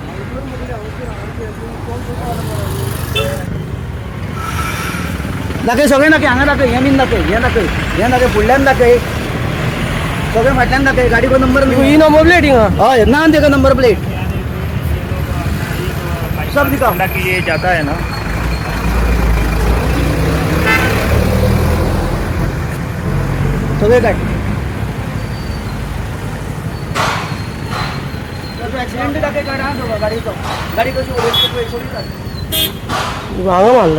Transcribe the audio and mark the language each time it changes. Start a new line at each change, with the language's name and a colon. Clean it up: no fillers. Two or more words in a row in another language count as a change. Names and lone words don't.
Konkani: दाखय सगळे दाखय हांगा दाखय हें बीन दाखय हें दाखय फुडल्यान दाखय सगळे फाटल्यान दाखय
Hindi: गाडीको नंबर
Konkani: ही
English: number plate
Konkani: हिंगा हय ना तेका
English: number plate
Hindi: सब दिखाओ कि ये जाता है ना
Konkani: सगळे काय ऍक्सिडेंट दाखय काढा गाडीचो गाडी कशी हांगा मारला